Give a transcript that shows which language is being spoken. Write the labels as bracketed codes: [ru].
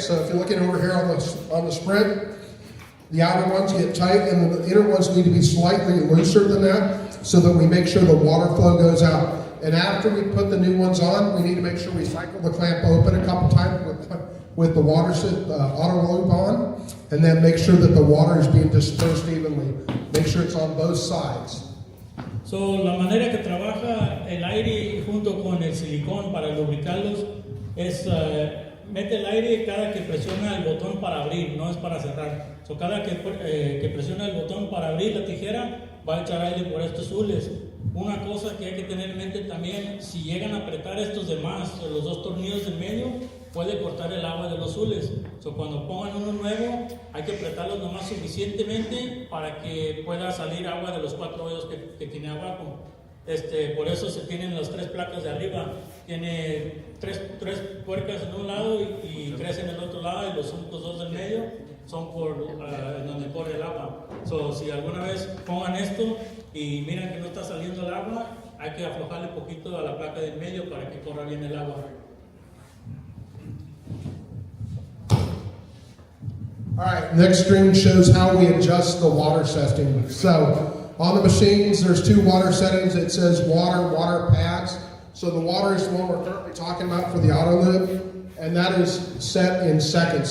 [en] So if you're looking over here on the Sprint, the outer ones get tight and the inner ones need to be slightly looser than that so that we make sure the water flow goes out. And after we put the new ones on, we need to make sure we cycle the clamp open a couple times with the water auto loop on, and then make sure that the water is being dispersed evenly. Make sure it's on both sides. [es] So, la manera que trabaja el aire junto con el silicón para lubricarlos es mete el aire cada que presiona el botón para abrir, no es para cerrar. So, cada que presiona el botón para abrir la tijera, va a echar aire por estos hules. Una cosa que hay que tener en mente también, si llegan a apretar estos demás, los 2 tornillos del medio, puede cortar el agua de los hules. So, cuando pongan uno nuevo, hay que apretarlos nomás suficientemente para que pueda salir agua de los 4 hoyos que tiene abajo. Por eso se tienen las 3 placas de arriba. Tiene 3 puercas en un lado y 3 en el otro lado, y los únicos 2 del medio son por donde corre el agua. So, si alguna vez pongan esto y miran que no está saliendo el agua, hay que aflojarle poquito a la placa del medio para que corra bien el agua. [en] All right, next screen shows how we adjust the water setting. So on the machines, there's 2 water settings. It says water pads. So the water is the one we're currently talking about for the auto loop, and that is set in seconds.